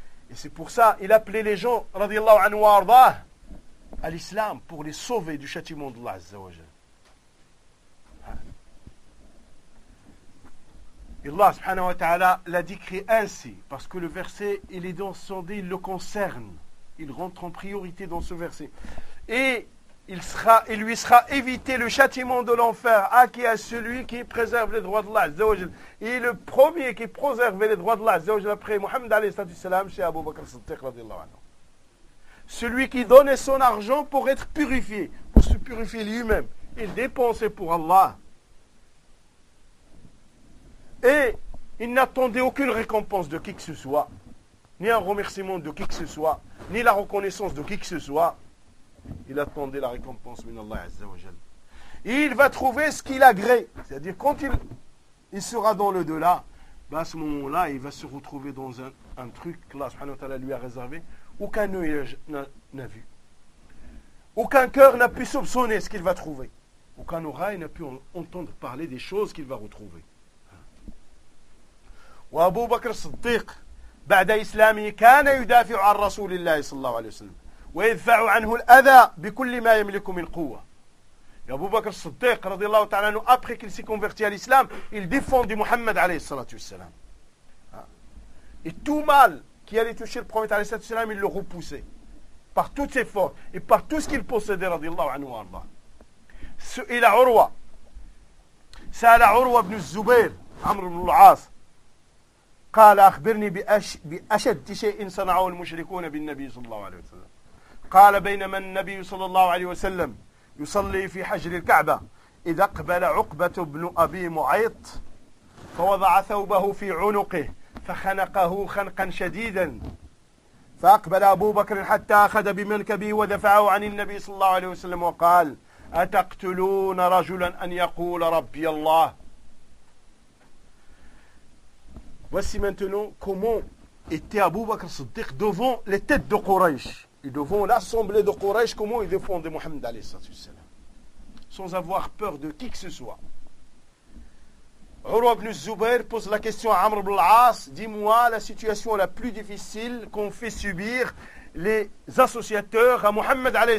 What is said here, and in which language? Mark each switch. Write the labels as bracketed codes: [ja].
[fr] Et c'est pour ça il appelait les gens [ar] رضي الله عنه وارضاه [fr] à l'islam pour les sauver du châtiment d'Allah [ar] عز وجل [fr] Allah subhanahu wa ta'ala l'a décrit ainsi, parce que le verset, il est dans son dit, il le concerne. Il rentre en priorité dans ce verset. Et il lui sera évité le châtiment de l'enfer. Qui est celui qui préserve les droits d'Allah azza wa jal. Et le premier qui préserve les droits d'Allah azza wa jal après Muhammad alayhi salatu salam, c'est Abu Bakr Siddiq radiallahu anhu. Celui qui donnait son argent pour être purifié, pour se purifier lui-même. Il dépensait pour Allah. Et il n'attendait aucune récompense de qui que ce soit, ni un remerciement de qui que ce soit, ni la reconnaissance de qui que ce soit. Il attendait la récompense minallah azza wa jal. Et il va trouver ce qu'il agrée. C'est-à-dire quand il sera dans le delà, à ce moment-là, il va se retrouver dans un truc qu'Allah subhanahu wa ta'ala lui a réservé, aucun œil n'a vu. Aucun cœur n'a pu soupçonner ce qu'il va trouver. Aucun oreille n'a pu entendre parler des choses qu'il va retrouver. [ar] وابو بكر الصديق بعد اسلامه كان يدافع عن رسول الله صلى الله عليه وسلم ويدفع عنه الاذى بكل ما يملك من قوه يا ابو بكر الصديق رضي الله تعالى عنه [fr] après qu'il s'est converti à l'islam il défend du [ar] محمد عليه الصلاه والسلام [fr] et tout mal qui allait toucher le prophète [ar] عليه الصلاه والسلام [fr] il le repoussait par toutes ses forces et par tout ce qu'il possédait [ar] رضي الله عنه وارضاه سئل عروه سأل عروة بن الزبير عمرو بن العاص قال أخبرني بأشد شيء صنعه المشركون بالنبي صلى الله عليه وسلم. قال بينما النبي صلى الله عليه وسلم يصلي في حجر الكعبة إذا قبل عقبة بن أبي معيط فوضع ثوبه في عنقه فخنقه خنقا شديدا فأقبل أبو بكر حتى أخذ بمنكبه ودفعه عن النبي صلى الله عليه وسلم وقال أتقتلون رجلا أن يقول ربي الله. [fr] Voici maintenant comment était Abu Bakr Siddiq devant les têtes de Quraysh et devant l'assemblée de Quraysh, comment il défendait Mohammed sans avoir peur de qui que ce soit. Urwa ibn Zubair pose la question à Amr ibn al-As, dis-moi la situation la plus difficile qu'ont fait subir les associateurs à Mohammed.